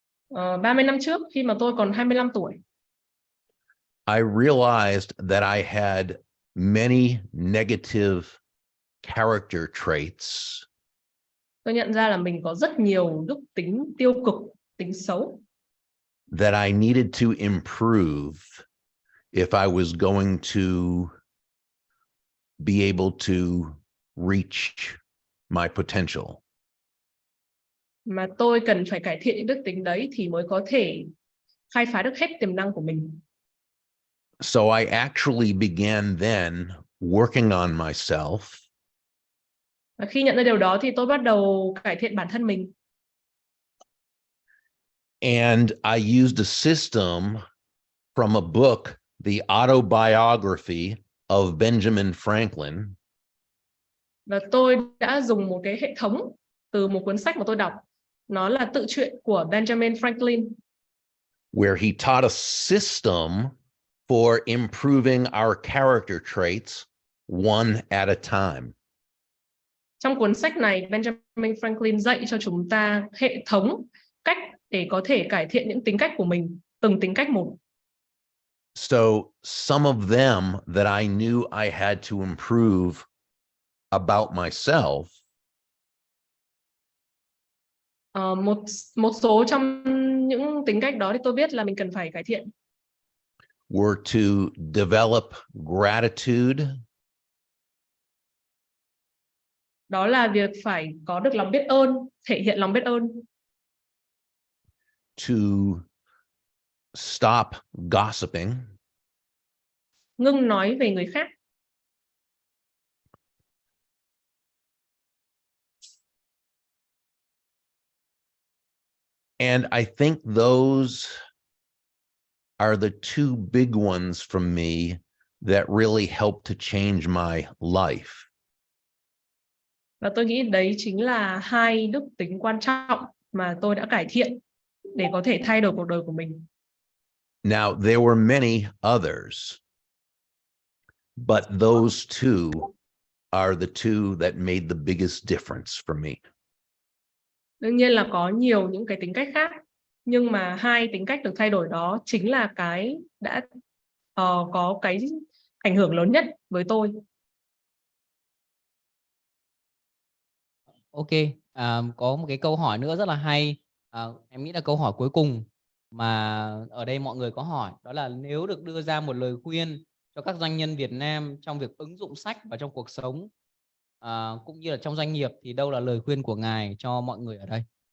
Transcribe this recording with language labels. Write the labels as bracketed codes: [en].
[vi] 30 năm trước khi mà tôi còn 25 tuổi, [en] I realized that I had many negative character traits [vi] tôi nhận ra là mình có rất nhiều đức tính tiêu cực, tính xấu [en] that I needed to improve if I was going to be able to reach my potential. [vi] mà tôi cần phải cải thiện những đức tính đấy thì mới có thể khai phá được hết tiềm năng của mình. [en] So I actually began then working on myself. [vi] Và khi nhận ra điều đó thì tôi bắt đầu cải thiện bản thân mình. [en] And I used a system from a book, The Autobiography of Benjamin Franklin. [vi] Và tôi đã dùng một cái hệ thống từ một cuốn sách mà tôi đọc. Nó là tự truyện của Benjamin Franklin. [en] Where he taught a system for improving our character traits one at a time. [vi] Trong cuốn sách này, Benjamin Franklin dạy cho chúng ta hệ thống cách để có thể cải thiện những tính cách của mình, từng tính cách một. [en] So some of them that I knew I had to improve about myself. [vi] Một số trong những tính cách đó thì tôi biết là mình cần phải cải thiện. [en] Were to develop gratitude. [vi] Đó là việc phải có được lòng biết ơn, thể hiện lòng biết ơn. [en] To stop gossiping. [vi] Ngưng nói về người khác. [en] And I think those are the two big ones from me that really helped to change my life. [vi] Và tôi nghĩ đấy chính là hai đức tính quan trọng mà tôi đã cải thiện để có thể thay đổi cuộc đời của mình. [en] Now, there were many others, but those two are the two that made the biggest difference for me. [vi] Đương nhiên là có nhiều những cái tính cách khác, nhưng mà hai tính cách được thay đổi đó chính là cái đã có cái ảnh hưởng lớn nhất với tôi. Ok, có một cái câu hỏi nữa rất là hay. Em nghĩ là câu hỏi cuối cùng mà ở đây mọi người có hỏi, đó là nếu được đưa ra một lời khuyên cho các doanh nhân Việt Nam trong việc ứng dụng sách vào trong cuộc sống cũng như là trong doanh nghiệp, thì đâu là lời khuyên của ngài cho mọi người ở đây?